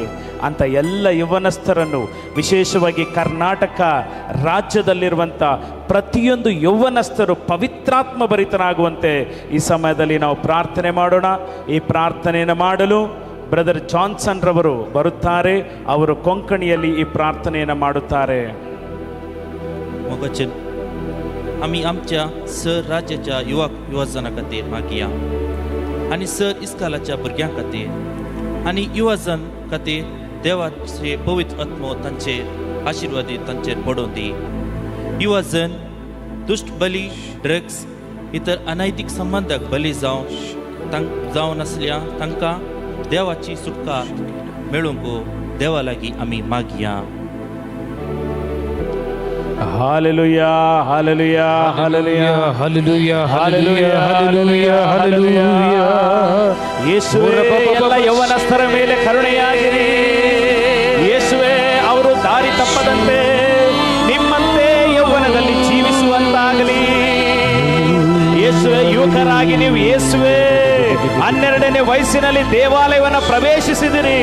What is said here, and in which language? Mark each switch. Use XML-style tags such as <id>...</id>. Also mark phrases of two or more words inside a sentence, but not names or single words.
<kn>ಅಂತ ಎಲ್ಲ ಯೌವನಸ್ಥರನ್ನು, ವಿಶೇಷವಾಗಿ ಕರ್ನಾಟಕ ರಾಜ್ಯದಲ್ಲಿರುವಂಥ ಪ್ರತಿಯೊಂದು ಯೌವನಸ್ಥರು ಪವಿತ್ರಾತ್ಮ ಭರಿತರಾಗುವಂತೆ ಈ ಸಮಯದಲ್ಲಿ ನಾವು ಪ್ರಾರ್ಥನೆ ಮಾಡೋಣ. ಈ ಪ್ರಾರ್ಥನೆಯನ್ನು ಮಾಡಲು ಬ್ರದರ್ ಜಾನ್ಸನ್ ರವರು ಬರುತ್ತಾರೆ. ಅವರು ಕೊಂಕಣಿಯಲ್ಲಿ ಈ ಪ್ರಾರ್ಥನೆಯನ್ನು ಮಾಡುತ್ತಾರೆ.</kn> <kok>वचन आम्ही आमच्या सर राज्याच्या युवजनां खातीर मागया आनी सर इस्कालाच्या भुरग्यां खातीर आनी युवजन खातीर देवाचे पवित्र आत्मो तांचेर आशिर्वादीत तांचेर पडोवन दी. युवजन दुष्ट बली, ड्रग्स, इतर अनैतिक संबंधाक बली जावन आसल्या तांकां देवाची सुटका मेळूंक देवा लागीं आमी मागया. हालेलुया हालेलुया हालेलुया ಹಲ್ಲೆಲೂಯಾ ಹಲ್ಲೆಲೂಯಾ ಹಲ್ಲೆಲೂಯಾ ಹಲ್ಲೆಲೂಯಾ.</kok> <kn>ಯೇಸುವೇ ಎಲ್ಲ ಯೌವನಸ್ಥರ ಮೇಲೆ ಕರುಣೆಯಾಗಿರಿ. ಯೇಸುವೇ ಅವರು ದಾರಿ ತಪ್ಪದಂತೆ ನಿಮ್ಮಂತೆ ಯೌವನದಲ್ಲಿ ಜೀವಿಸುವಂತಾಗಲಿ. ಯೇಸುವೇ ಯುವಕರಾಗಿ ನೀವು ಯೇಸುವೇ 12ನೇ ವಯಸ್ಸಿನಲ್ಲಿ ದೇವಾಲಯವನ್ನು ಪ್ರವೇಶಿಸಿದಿರಿ.</kn>